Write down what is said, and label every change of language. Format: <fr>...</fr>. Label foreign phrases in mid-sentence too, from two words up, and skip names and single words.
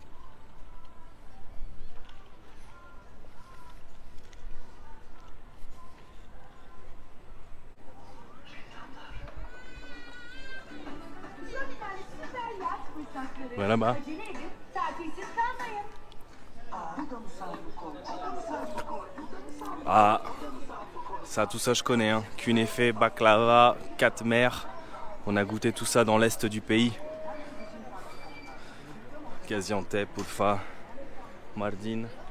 <fr>Voilà là-bas. Ah, ça, tout ça je connais. Hein. Künefe, baklava, katmer. On a goûté tout ça dans l'est du pays. Gaziantep, Urfa, Mardin.</fr>